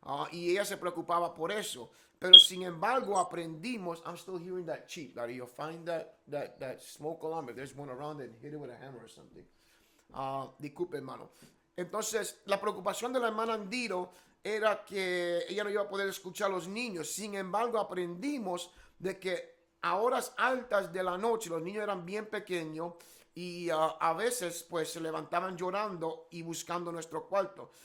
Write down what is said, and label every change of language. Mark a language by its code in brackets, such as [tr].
[es] Y ella se preocupaba por eso. Pero sin embargo aprendimos. [en] I'm still hearing that cheep, Larry. You'll find that smoke alarm. If there's one around it, hit it with a hammer or something. [es] Disculpe, hermano. Entonces, la preocupación de la hermana Andiro era que ella no iba a poder escuchar a los niños. Sin embargo, aprendimos de que a horas altas de la noche, los niños eran bien pequeños y a veces pues se levantaban llorando y buscando nuestro cuarto.